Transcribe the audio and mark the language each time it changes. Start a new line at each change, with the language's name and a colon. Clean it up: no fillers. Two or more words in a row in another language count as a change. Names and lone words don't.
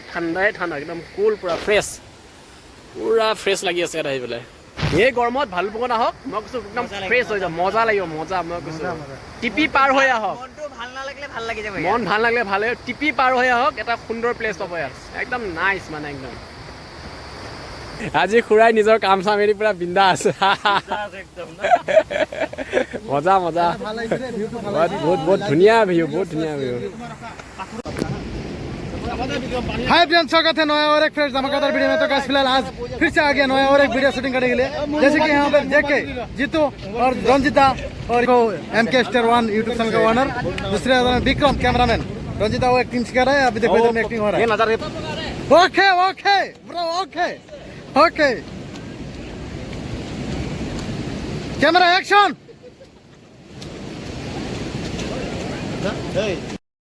Assamese: ঠাণ্ডা একদম কুল পুৰা ফ্ৰেছ লাগি আছে ইয়াত আহি পেলাই এই গৰমত ভালুকপুঙত আহক মই কৈছোঁ একদম ফ্ৰেছ হৈ যাব মজা লাগিব মজা মই কৈছোঁ টিপি পাৰ হৈ আহক মন ভাল নালাগিলে ভাল লাগিব টিপি পাৰ হৈ আহক এটা সুন্দৰ প্লেচ পাব ইয়াত একদম নাইচ মানে একদম আজি খুৰাই নিজৰ কাম চাম এৰি পুৰা বিন্দা আছে মজা বহুত ধুনীয়া ভিউ
English: hi friends
Hindi: स्वागत है नया और एक फ्रेश धमाकेदार वीडियो में। तो गाइस फिलहाल आज फिर से आ गया नया और एक
English: video shooting
Hindi: करने के लिए जैसे कि यहाँ पर जेके जीतू और रंजिता और MK Star 1
English: YouTube channel
Hindi: का ओनर दूसरे विक्रम कैमरामैन रंजिता वो एक्टिंग सिखा रहा है अभी देखो इधर में एक्टिंग हो रहा है
English: okay bro okay camera action